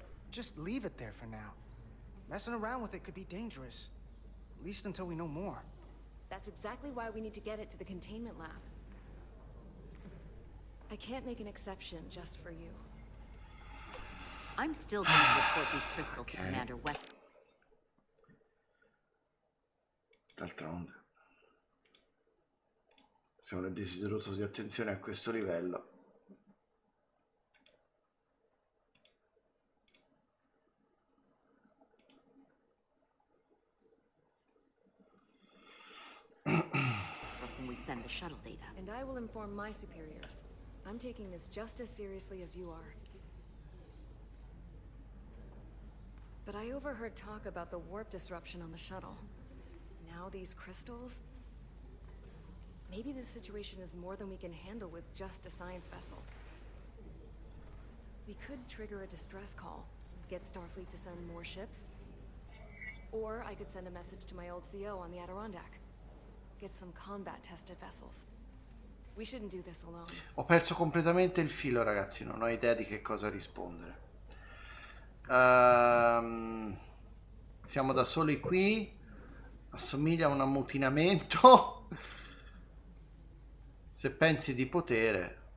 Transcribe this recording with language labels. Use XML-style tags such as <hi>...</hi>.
<en>Just leave it there for now. Messing around with it could be dangerous. At least until we know more. That's exactly why we need to get it to the containment lab. I can't make an exception just for you. I'm still going to report these crystals to Commander West.</en> <it>D'altronde, se uno è desideroso di attenzione a questo livello.</it> <en>When we send the shuttle data. And I will inform my superiors. I'm taking this just as seriously as you are. But I overheard talk about the warp disruption on the shuttle. Now these crystals? Maybe this situation is more than we can handle with just a science vessel. We could trigger a distress call, get Starfleet to send more ships. Or I could send a message to my old CO on the Adirondack. Get some combat-tested vessels. We shouldn't do this alone.</en> <it>Ho perso completamente il filo, ragazzi, non ho idea di che cosa rispondere. Siamo da soli qui. Assomiglia a un ammutinamento. Se pensi di potere.</it>